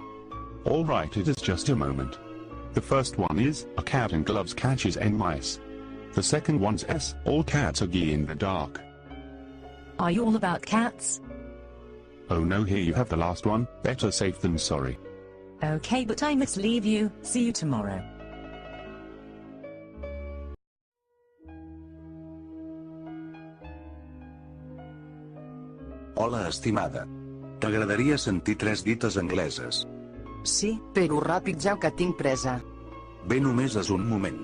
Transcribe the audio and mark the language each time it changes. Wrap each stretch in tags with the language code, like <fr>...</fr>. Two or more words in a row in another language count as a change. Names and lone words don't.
<en>Alright, it is just a moment. The first one is, a cat in gloves catches mice. The second one's S, all cats are gay in the dark. Are you all about cats? Oh no, here you have the last one, better safe than sorry. Okay, but I must leave you, see you tomorrow.</en> <ca>Hola estimada. T'agradaria sentir 3 dites angleses? Sí, però ràpid ja que tinc presa. Bé, només és un moment.</ca>